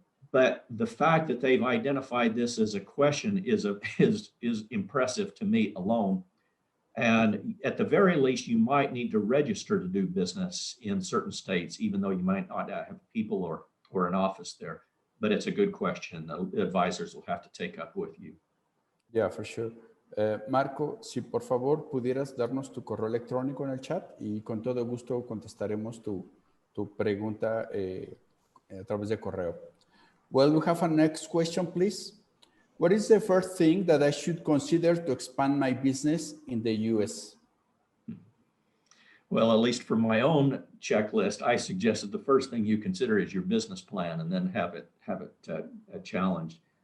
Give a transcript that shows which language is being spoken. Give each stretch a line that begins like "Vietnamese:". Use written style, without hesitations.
English: But the fact that they've identified this as a question is impressive to me alone. And at the very least, you might need to register to do business in certain states, even though you might not have people or an office there. But it's a good question. The advisors will have to take up with you. Yeah, for sure.
Spanish: Marco, si por favor pudieras darnos tu correo electrónico en el chat y con todo gusto contestaremos tu pregunta a través de correo.
English: Well, we have a next question, please. What is the first thing that I should consider to expand my business in the US? Well, at least for my own checklist, I suggested the first thing you consider is your business plan and then have it challenged.